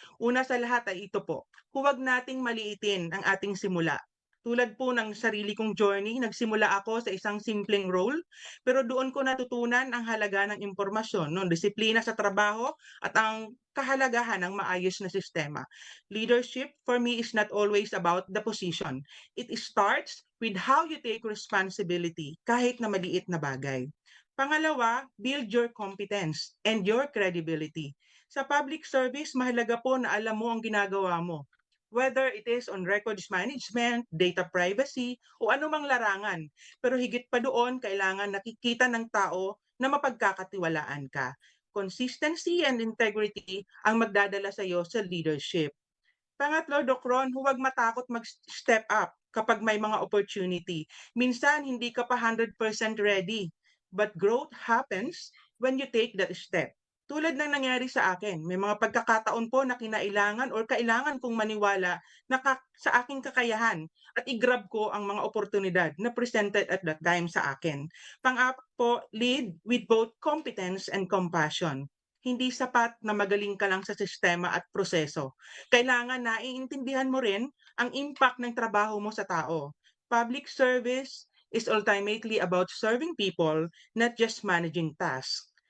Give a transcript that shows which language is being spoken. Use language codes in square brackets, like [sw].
[tl] Una sa lahat ay ito po, huwag nating maliitin ang ating simula. Tulad po ng sarili kong journey, nagsimula ako sa isang simpleng role, pero doon ko natutunan ang halaga ng impormasyon, disiplina sa trabaho at ang kahalagahan ng maayos na sistema. [en] Leadership for me is not always about the position. It starts with how you take responsibility [tl] kahit na maliit na bagay. [en] Pangalawa, build your competence and your credibility. [tl] Sa public service, mahalaga po na alam mo ang ginagawa mo. [en] Whether it is on records management, data privacy, [tl] o anumang larangan. Pero higit pa doon, kailangan nakikita ng tao na mapagkakatiwalaan ka. [en] Consistency and integrity [tl] ang magdadala sa iyo sa leadership. Pangatlo, Doc Ron, huwag matakot mag-step up kapag may mga opportunity. Minsan, hindi ka pa [en] 100% ready, but growth happens when you take that step. [tl] Tulad ng nangyari sa akin, may mga pagkakataon po na kinailangan or kailangan kong maniwala na sa aking kakayahan at i-grab ko ang mga oportunidad na [en] presented at that time [tl] sa akin. [en] Pang-apat po, lead with both competence and compassion. [tl] Hindi sapat na magaling ka lang sa sistema at proseso. Kailangan naiintindihan mo rin ang impact ng trabaho mo sa tao. [en] Public service is ultimately about serving people, not just managing tasks.